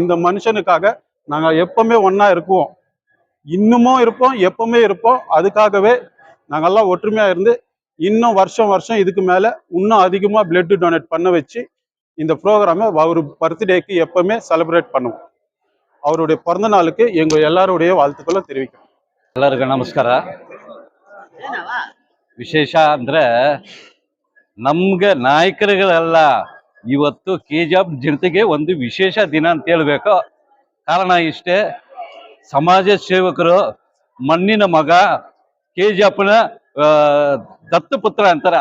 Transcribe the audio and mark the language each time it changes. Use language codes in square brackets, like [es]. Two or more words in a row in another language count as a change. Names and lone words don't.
[ta] இந்த மனுஷனுக்காக நாங்க எப்பவுமே ஒன்னா இருக்குவோம், இன்னமும் இருப்போம், எப்பவுமே இருப்போம். அதுக்காகவே நாங்கெல்லாம் ஒற்றுமையா இருந்து இன்னும் வருஷம் வருஷம் இதுக்கு மேல இன்னும் அதிகமா [en] blood donate [ta] பண்ண வச்சு இந்த ப்ரோக்ராமை அவர் பர்த்டேக்கு எப்பவுமே செலிப்ரேட் பண்ணுவோம். அவருடைய பிறந்த நாளுக்கு எங்க எல்லாருடைய வாழ்த்துக்களை தெரிவிக்கிறோம். [kn] ಎಲ್ಲರಿಗೂ ನಮಸ್ಕಾರ. ವಿಶೇಷ ಅಂದ್ರೆ ನಮ್ಗೆ ನಾಯಕರುಗಳೆಲ್ಲ ಇವತ್ತು ಕೆಜಿಎಫ್ ಜನತೆಗೆ ಒಂದು ವಿಶೇಷ ದಿನ ಅಂತ ಹೇಳ್ಬೇಕು. ಕಾರಣ ಇಷ್ಟೇ, ಸಮಾಜ ಸೇವಕರು ಮಣ್ಣಿನ ಮಗ ಕೆಜಿಎಫ್ನ ದತ್ತಪುತ್ರ ಅಂತಾರೆ.